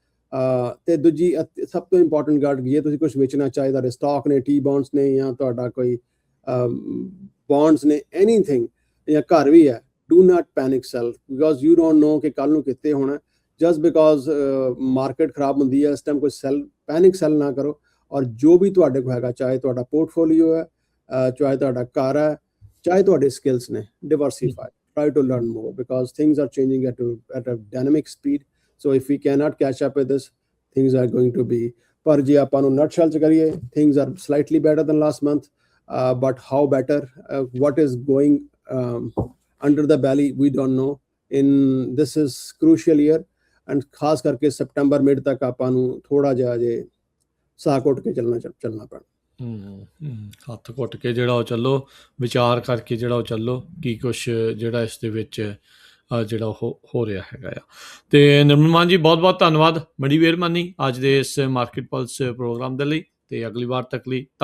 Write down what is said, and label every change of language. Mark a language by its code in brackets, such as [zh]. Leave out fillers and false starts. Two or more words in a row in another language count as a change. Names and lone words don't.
[pa] ਤੇ ਦੂਜੀ ਸਭ ਤੋਂ ਇੰਪੋਰਟੈਂਟ ਗੱਲ ਜੇ ਤੁਸੀਂ ਕੁਝ ਵੇਚਣਾ ਚਾਹੇ ਤੁਹਾਡੇ ਸਟਾਕ ਨੇ, [en] T bonds [pa] ਨੇ, ਜਾਂ ਤੁਹਾਡਾ ਕੋਈ ਬੌਂਡਸ ਨੇ, ਐਨੀਥਿੰਗ, ਜਾਂ ਘਰ ਵੀ ਹੈ, [en] do not panic sell, because you don't know [pa] ਕਿ ਕੱਲ ਨੂੰ ਕਿੱਥੇ ਹੋਣਾ। [en] just because [pa] ਮਾਰਕੀਟ ਖਰਾਬ ਹੁੰਦੀ ਹੈ ਇਸ ਟਾਈਮ ਕੋਈ [en] panic sell [pa] ਨਾ ਕਰੋ। ਔਰ ਜੋ ਵੀ ਤੁਹਾਡੇ ਕੋਲ ਹੈਗਾ, ਚਾਹੇ ਤੁਹਾਡਾ ਪੋਰਟਫੋਲੀਓ ਹੈ, ਚਾਹੇ ਤੁਹਾਡਾ ਘਰ ਹੈ, ਚਾਹੇ ਤੁਹਾਡੇ ਸਕਿੱਲਸ ਨੇ, ਡਿਵਰਸੀਫਾਈ, [en] try to learn more because things are changing at a dynamic speed. So if we cannot catch up with this, things are going to be, [pa] ਪਰ ਜੇ ਆਪਾਂ ਨੂੰ nutshell ਚ ਕਰੀਏ, [en] things are slightly better than last month, but how better, what is going under the belly, we don't know. This is crucial year, [pa] and ਖਾਸ ਕਰਕੇ ਸਪਟੰਬਰ ਮਿਡ ਤੱਕ ਆਪਾਂ ਨੂੰ ਥੋੜਾ ਜਿਹਾ ਜੇ ਸਾਹ ਘੁੱਟ ਕੇ ਚੱਲਣਾ ਪੈਣਾ। ਹੱਥ ਘੁੱਟ ਕੇ ਜਿਹੜਾ ਉਹ ਚੱਲੋ, ਵਿਚਾਰ ਕਰਕੇ ਜਿਹੜਾ ਉਹ ਚੱਲੋ ਕੀ ਕੁਛ ਜਿਹੜਾ ਇਸ ਦੇ ਵਿੱਚ ਜਿਹੜਾ ਉਹ ਹੋ ਰਿਹਾ ਹੈਗਾ ਆ। ਅਤੇ ਨਿਰਮਲ ਮਾਨ ਜੀ, ਬਹੁਤ ਬਹੁਤ ਧੰਨਵਾਦ, ਬੜੀ ਮਿਹਰਬਾਨੀ ਅੱਜ ਦੇ ਇਸ ਮਾਰਕੀਟ ਪਲਸ ਪ੍ਰੋਗਰਾਮ ਦੇ ਲਈ, ਅਤੇ ਅਗਲੀ ਵਾਰ ਤੱਕ ਲਈ ਧੰਨਵਾਦ।